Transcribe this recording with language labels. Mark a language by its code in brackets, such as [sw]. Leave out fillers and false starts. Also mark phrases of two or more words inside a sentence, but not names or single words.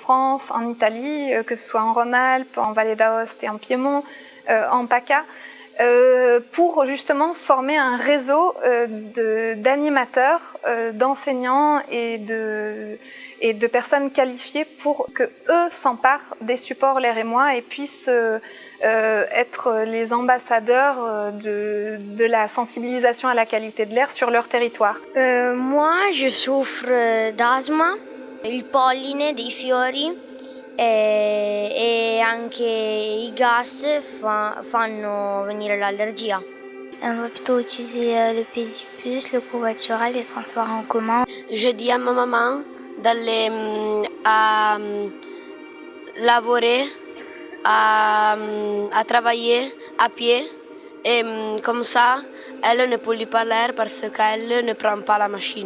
[fr] France, en Italie, que ce soit en Rhône-Alpes, en Vallée d'Aoste et en Piémont, en PACA, pour justement former un réseau d'animateurs, d'enseignants et de personnes qualifiées pour que eux s'emparent des supports L'air et moi et puissent être les ambassadeurs de la sensibilisation à la qualité de l'air sur leur territoire. Moi, je souffre d'asthme, [it] il polline dei fiori e anche i gas fanno venire l'allergia. [fr] On va plutôt utiliser le pédibus, le covoitural, les transports en commun. Je dis à ma maman d'aller à laborer, à travailler à pied et comme ça, elle ne pollue pas l'air parce qu'elle ne prend pas la machine.